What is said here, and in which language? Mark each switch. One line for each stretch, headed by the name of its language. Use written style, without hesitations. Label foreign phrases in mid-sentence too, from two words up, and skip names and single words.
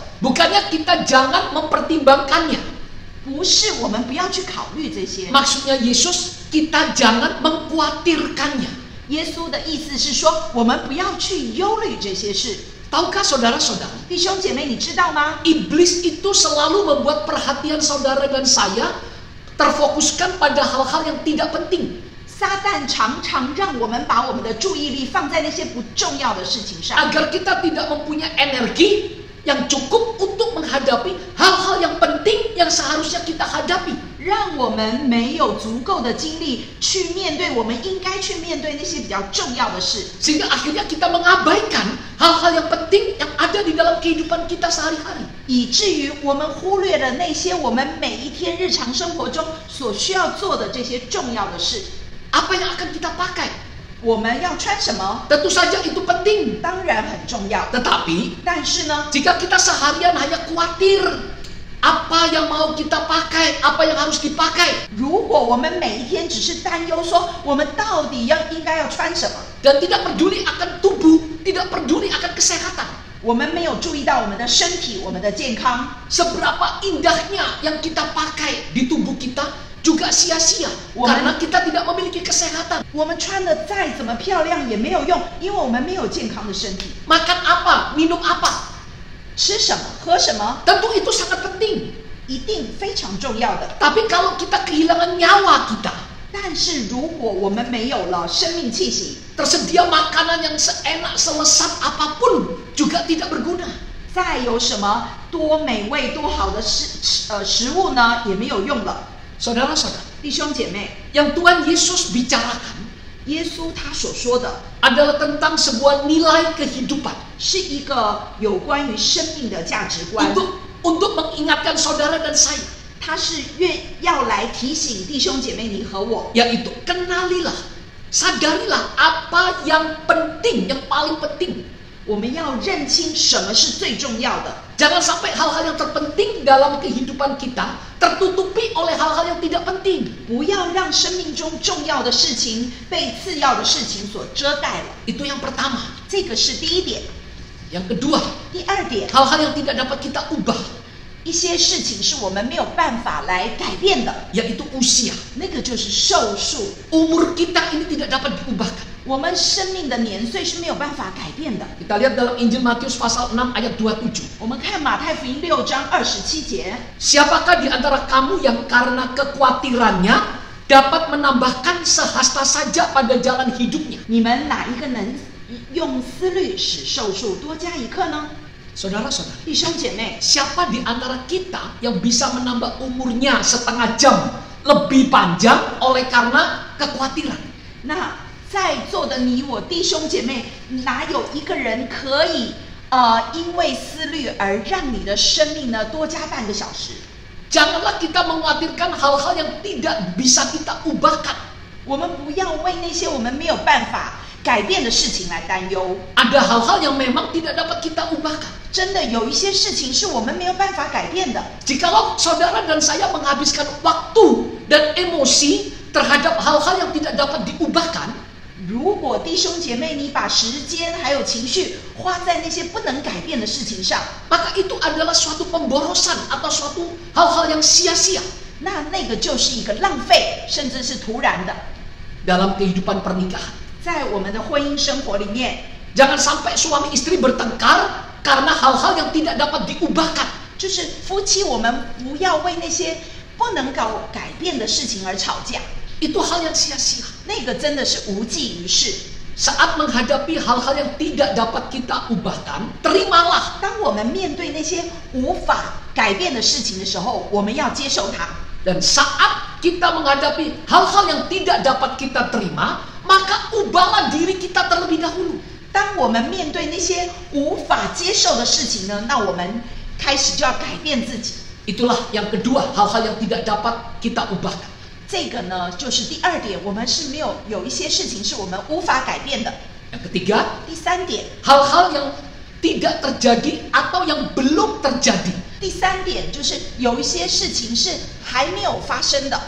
Indonesian: Bukannya kita jangan mempertimbangkannya.
Chinese: 不是我们不要去考虑这些。
Indonesian: Maksudnya Yesus, kita jangan mengkhawatirkannya.
Chinese: 耶稣的意思是说，我们不要去忧虑这些事。
Indonesian: Tahukah saudara-saudara,
Chinese: 弟兄姐妹，你知道吗？
Indonesian: iblis itu selalu membuat perhatian saudara dan saya terfokuskan pada hal-hal yang tidak penting.
Chinese: 撒旦常常让我们把我们的注意力放在那些不重要的事情上，
Indonesian: Agar kita tidak mempunyai energi yang cukup untuk menghadapi hal-hal yang penting yang seharusnya kita hadapi.
Chinese: 让我们没有足够的精力去面对我们应该去面对那些比较重要的事，
Indonesian: Sehingga akhirnya kita mengabaikan hal-hal yang penting yang ada di dalam kehidupan kita sehari-hari.
Chinese: 以至于我们忽略了那些我们每一天日常生活中所需要做的这些重要的事。
Indonesian: Apa yang akan kita pakai?
Chinese: 我们要穿什么？
Indonesian: Tentu saja itu penting.
Chinese: 当然很重要，
Indonesian: Tetapi
Chinese: 但是呢，
Indonesian: jika kita seharian hanya khawatir apa yang mau kita pakai, apa yang harus dipakai,
Chinese: 如果我们每一天只是担忧说我们到底应该要穿什么，
Indonesian: dan tidak peduli akan tubuh, tidak peduli akan kesehatan,
Chinese: 我们没有注意到我们的身体、我们的健康，
Indonesian: seberapa indahnya yang kita pakai di tubuh kita juga sia-sia karena kita tidak memiliki kesehatan.
Chinese: 我们穿的再怎么漂亮也没有用，因为我们没有健康的身体。
Indonesian: Makan apa, minum apa,
Chinese: 吃什么、喝什么，
Indonesian: tentu itu sangat penting.
Chinese: 一定非常重要的。
Indonesian: Tapi kalau kita kehilangan nyawa kita,
Chinese: 但是如果我们没有了生命气息，
Indonesian: tersedia makanan yang seenak selesat apapun juga tidak berguna.
Chinese: 再有什么多美味、多好的食物呢，也没有用了。
Indonesian: Saudara-saudara,
Chinese: 弟兄姐妹，
Indonesian: yang Tuhan Yesus bicarakan
Chinese: 耶稣他所说的
Indonesian: adalah tentang sebuah nilai kehidupan
Chinese: 是一个有关于生命的价值观，
Indonesian: untuk mengingatkan saudara dan saya,
Chinese: 他是要来提醒弟兄姐妹你和我，
Indonesian: yaitu kenalilah, sadarilah apa yang penting, yang paling penting.
Chinese: 我们要认清什么是最重要的。
Indonesian: Jangan sampai hal-hal yang terpenting dalam kehidupan kita tertutupi oleh hal-hal yang tidak penting.
Chinese: 不要让生命中重要的事情被次要的事情所遮盖了，
Indonesian: Itu yang pertama.
Chinese: 这个是第一点。
Indonesian: Yang kedua,
Chinese: 第二点，
Indonesian: hal-hal yang tidak dapat kita ubah,
Chinese: 一些事情是我们没有办法来改变的，
Indonesian: yaitu usia.
Chinese: 那个就是寿数。
Indonesian: Umur kita ini tidak dapat diubahkan.
Chinese: 我们生命的年岁是没有办法改变的。
Indonesian: Kita lihat dalam Injil Matius pasal 6 ayat 27.
Chinese: 我们看马太福音6章27节，
Indonesian: Siapakah di antara kamu yang karena kekhawatirannya dapat menambahkan sehasta saja pada jalan hidupnya?
Chinese: 你们哪一个能用思虑使寿数多加一刻呢？
Indonesian: Saudara-saudara,
Chinese: 弟兄姐妹，
Indonesian: siapa di antara kita yang bisa menambah umurnya setengah jam lebih panjang oleh karena kekhawatiran?
Chinese: 那在座的你我弟兄姐妹，哪有一个人可以因为思虑而让你的生命呢多加半个小时？
Indonesian: Janganlah kita mengkhawatirkan hal-hal yang tidak bisa kita ubahkan.
Chinese: 我们不要为那些我们没有办法改变的事情来担忧。
Indonesian: Ada hal-hal yang memang tidak dapat kita ubahkan.
Chinese: 真的有一些事情是我们没有办法改变的。
Indonesian: Jikalau saudara dan saya menghabiskan waktu dan emosi terhadap hal-hal yang tidak dapat diubahkan,
Chinese: 如果弟兄姐妹你把时间还有情绪花在那些不能改变的事情上，
Indonesian: maka itu adalah suatu pemborosan atau suatu hal-hal yang sia-sia
Chinese: 那个就是一个浪费，甚至是徒然的。
Indonesian: dalam kehidupan pernikahan.
Chinese: 在我们的婚姻生活里面，
Indonesian: Jangan sampai suami istri bertengkar karena hal-hal yang tidak dapat diubahkan.
Chinese: 就是夫妻我们不要为那些不能改变的事情而吵架，
Indonesian: Itu hal yang sia-sia.
Chinese: 那个真的是无济于事。
Indonesian: Saat menghadapi hal-hal yang tidak dapat kita ubahkan, terimalah.
Chinese: 当我们面对那些无法改变的事情的时候，我们要接受它。
Indonesian: Dan saat kita menghadapi hal-hal yang tidak dapat kita terima, maka ubahlah diri kita terlebih terlebih dahulu.
Chinese: 当我们面对那些无法接受的事情呢，那我们开始就要改变自己。
Indonesian: Itulah yang kedua, hal-hal yang tidak dapat kita ubahkan.
Chinese: 这个呢，就是第二点，我们是没有一些事情是我们无法改变的。
Indonesian: Yang ketiga,
Chinese: 第三点，
Indonesian: hal-hal yang tidak terjadi atau yang belum terjadi.
Chinese: 第三点就是有一些事情是还没有发生的，